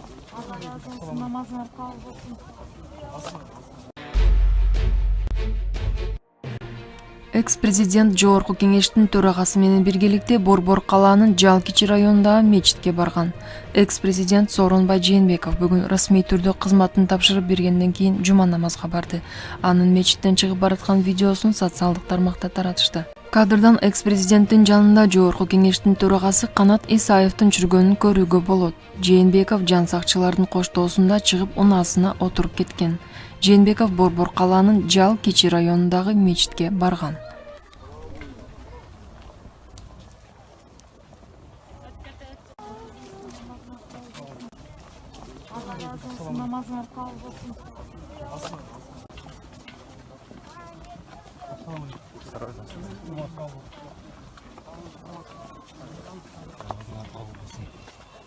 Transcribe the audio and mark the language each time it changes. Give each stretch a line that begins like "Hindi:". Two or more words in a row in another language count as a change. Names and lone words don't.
Turkish: Allah razı olsun. Namazlar kabul olsun.
Kyrgyz: Экс-президент Жогорку кеңештин төрагасы менен биргеликте Борбор калаанын Жалкичи районундагы мечитке барган. Экс-президент Сооронбай Жээнбеков бүгүн расмий түрдө кызматын тапшырып бергенден кийин жума намазга барды. Анын мечиттен чыгып бараткан видеосун социалдык тармакта таратышты. Кадрдан экс-президенттин жанында Жогорку кеңештин төрагасы Канат Исаевдин жүргөнүн көрүүгө болот. Жээнбеков жан сакчылардын коштоосунда чыгып унаасына отуруп кеткен. Жээнбеков Борбор калаанын Жалкичи районундагы мечитке барган.
Turkish: Allah razı olsun. Namazlar kabul olsun. Namazlar kabul olsun.